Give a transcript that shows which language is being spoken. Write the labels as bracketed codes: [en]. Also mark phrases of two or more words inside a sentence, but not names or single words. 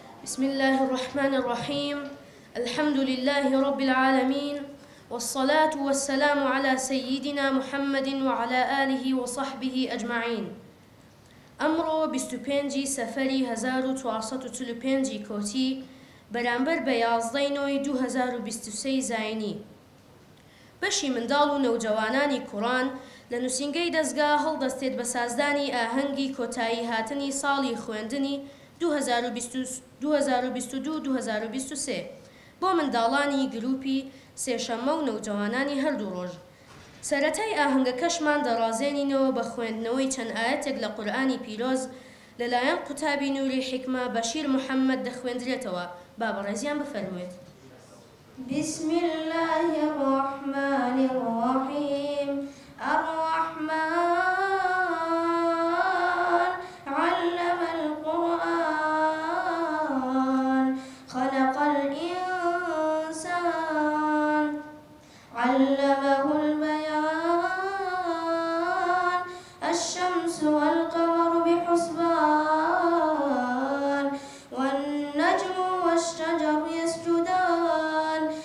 [ar] بسم الله الرحمن الرحيم. الحمد لله رب العالمين، والصلاة والسلام على سيدنا محمد وعلى آله وصحبه أجمعين. [ckb] أمرو 25 سفری 1445 کۆتی بەرامبەر بە 11 2023 زاینی. بەشی منداڵ و نەوجەوانانی کوڕان لە نووسینگەی دەستگا هەڵدەستێت بە سازدانی ئاهەنگی کۆتایی هاتنی ساڵی خوێندنی 2022-2023 بۆ منداڵانی گروپی سێشەممە و نەوجەوانانی هەردوو ڕۆژ. سەرەتای ئاهەنگەکەشمان دەڕازێنینەوە بە خوێندنەوەی چەند ئاەتێک لە قورئانی پیرۆز لەلایەن قوتابی نووری حیکمە بەشیر محەممەد دەخوێندرێتەوە. با بەڕێزیان بفەرموێت. [ar] بسم الله الرحمن الرحيم. الرحمن علم القرآن خلق الإنسان علمه البيان الشمس والقمر بحسبان والنجم والشجر يسجدان